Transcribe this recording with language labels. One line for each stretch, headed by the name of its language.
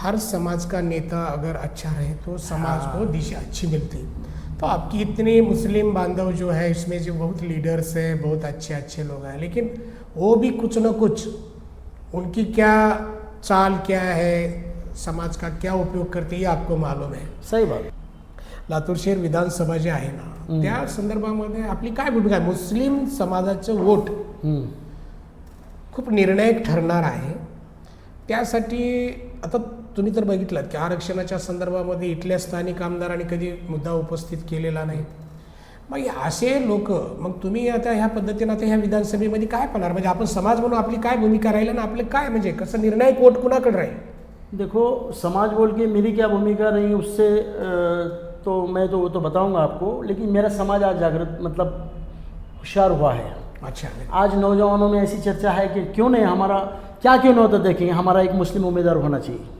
Hindi: हर समाज का नेता अगर अच्छा रहे तो समाज को दिशा अच्छी मिलती। तो आपकी इतने मुस्लिम बांधव जो है इसमें जो बहुत लीडर्स हैं, बहुत अच्छे अच्छे लोग हैं, लेकिन वो भी कुछ न कुछ उनकी क्या चाल क्या है, समाज का क्या उपयोग करते हैं आपको मालूम आहे। सही बात।
Marathi: लातूर शहर विधानसभा जे आहे ना, त्या संदर्भामध्ये आपली काय भूमिका आहे? मुस्लिम समाजाचं वोट खूप निर्णायक ठरणार आहे। त्यासाठी आता तुम्ही तर बघितलं की आरक्षणाच्या संदर्भामध्ये इथल्या स्थानिक आमदारांनी कधी मुद्दा उपस्थित केलेला नाही। मग असे लोक, मग तुम्ही आता ह्या पद्धतीने आता ह्या विधानसभेमध्ये काय पाहणार? म्हणजे आपण समाज म्हणून आपली काय भूमिका राहील ना, आपले काय म्हणजे कसं निर्णायक वोट कुणाकडे राहील?
Hindi: देखो, समाज बोल के मेरी क्या भूमिका रही उससे तो मैं तो वो तो बताऊंगा आपको, लेकिन मेरा समाज आज जागृत मतलब होशियार हुआ है। अच्छा, आज नौजवानों में ऐसी चर्चा है कि क्यों नहीं हमारा, क्या क्यों नहीं होता, देखेंगे हमारा एक मुस्लिम उम्मीदवार होना चाहिए।